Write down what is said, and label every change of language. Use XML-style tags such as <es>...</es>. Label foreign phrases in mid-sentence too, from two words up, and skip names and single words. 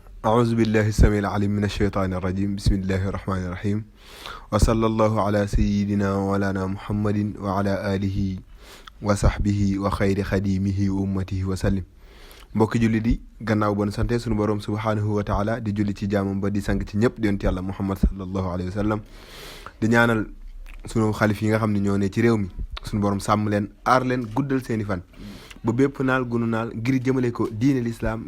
<ar>أعوذ بالله السميع العليم من الشيطان الرجيم بسم الله الرحمن الرحيم وصلى الله على سيدنا ولانا محمد وعلى آله وصحبه وخير خديمه وأمته وسلم</ar> <wo>mbokki julli di gannaaw bon sante sunu borom</wo> <ar>سبحانه وتعالى</ar> <wo>di julli ci jaamam ba di sang ci ñëpp di yonent yàlla Muhammad</wo> <ar>صلى الله عليه وسلم</ar> <wo>di ñaanal sunu xalif yi nga xam ne ñoo ne ci réew mi sunu borom sàmm leen aar leen guddal seeni fan ba bépp naal gunu naal ngir jëmale ko diine l'islam</wo>